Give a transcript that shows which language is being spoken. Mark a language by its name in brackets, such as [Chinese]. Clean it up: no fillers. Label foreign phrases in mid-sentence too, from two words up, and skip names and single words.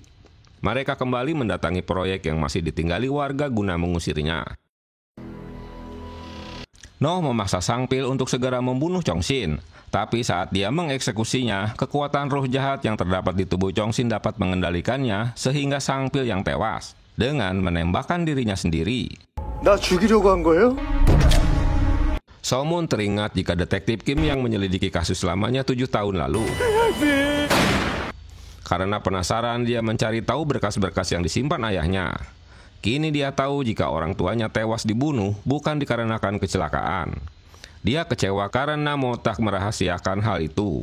[Indonesian] Mereka kembali mendatangi proyek yang masih ditinggali warga guna mengusirnya. Noh memaksa Sang Pil untuk segera membunuh Chong Shin. Tapi saat dia mengeksekusinya, kekuatan roh jahat yang terdapat di tubuh Chong Shin dapat mengendalikannya sehingga Sang Pil yang tewas dengan menembakkan dirinya sendiri. [Korean] 나 죽이려고 한 거예요? [Indonesian] So-moon teringat jika detektif Kim yang menyelidiki kasus lamanya 7 tahun lalu. Karena penasaran, dia mencari tahu berkas-berkas yang disimpan ayahnya. Kini dia tahu jika orang tuanya tewas dibunuh bukan dikarenakan kecelakaan. Dia kecewa karena Mo Tak merahasiakan hal itu.